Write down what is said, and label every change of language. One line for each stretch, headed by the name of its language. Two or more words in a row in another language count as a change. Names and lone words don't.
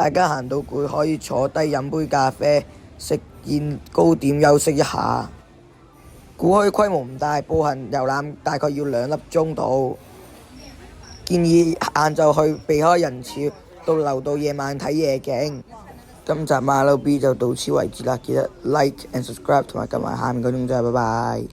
Cantonese: 大家行到攰可以坐低飲杯咖啡，食件糕點休息一下。古墟規模唔大，步行遊覽大概要2粒鐘到。建議晏晝去，避開人潮，留到夜晚睇夜景。今集馬騮 B 就到此為止啦，記得
English: like and subscribe
Cantonese: 同埋撳埋下面嗰鐘仔，拜拜。